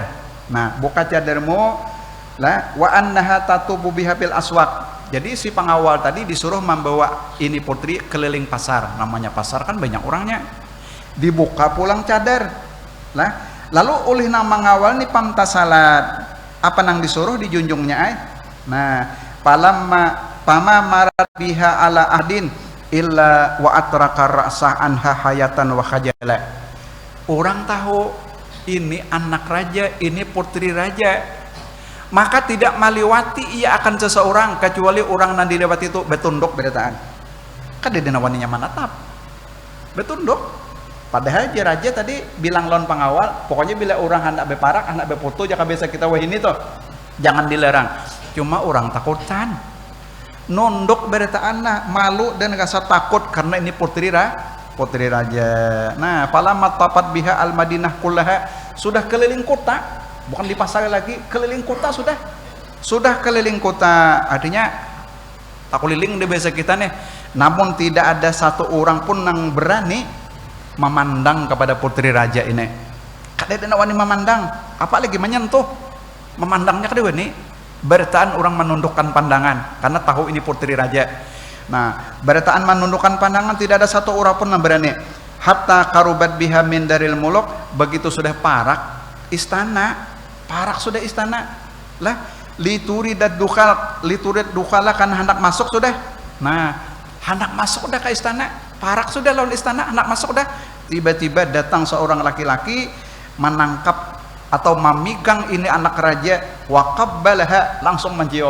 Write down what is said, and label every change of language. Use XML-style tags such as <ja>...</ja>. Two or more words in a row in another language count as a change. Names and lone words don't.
<bjn>Nah, buka cadarmu lah</bjn> <ar>وأن تطوف بها في الأسواق.</ar> <bjn>Jadi si pengawal tadi disuruh membawa ini putri keliling pasar. Namanya pasar kan banyak orangnya. Dibuka pulang cadar. Lah, lalu oleh nang mengawal nih pamtasalat. Apa nang disuruh dijunjungnya Nah,</bjn> <ar>فما مرت بها على أحد إلا وأطرق رأسه عنها حياء وخجلا.</ar> <bjn>Orang tahu ini anak raja, ini putri raja. Maka tidak meliwati ia akan seseorang kecuali orang yang dilewati itu betunduk berataan. Kan dia nawaninya manatap betunduk. Padahal raja tadi bilang lawan pengawal, pokoknya bila orang hendak beparak, hendak befoto, jaka biasa kita wah ini tuh jangan dilarang. Cuma orang takutan. nunduk beritaanna, malu dan rasa takut karena ini putri raja.</bjn> <ar>Nah, فلما طافت بها المدينة كلها,</ar> <bjn>sudah keliling kota, bukan di pasar lagi, keliling kota sudah keliling kota, artinya tak keliling di bahasa kita nih. Namun tidak ada satu orang pun yang berani memandang kepada putri raja ini. Kadang wani memandang, apalagi menyentuh, memandangnya kadang wani. Bertaan orang menundukkan pandangan karena tahu ini putri raja. Nah, bertaan menundukkan pandangan, tidak ada satu orang pun yang berani.</bjn> <ar>حتى قربت بها من دار الملوك,</ar> <bjn>begitu sudah parak istana, parak sudah istana lah,</bjn> <ar>لتريد الدخول</ar> <bjn>kan hendak masuk sudah. Nah, hendak masuk udah ke istana, parak sudah lawan istana, hendak masuk udah. Tiba-tiba datang seorang laki-laki menangkap atau memigang ini anak raja, waqabbalaha, langsung mencium.</bjn>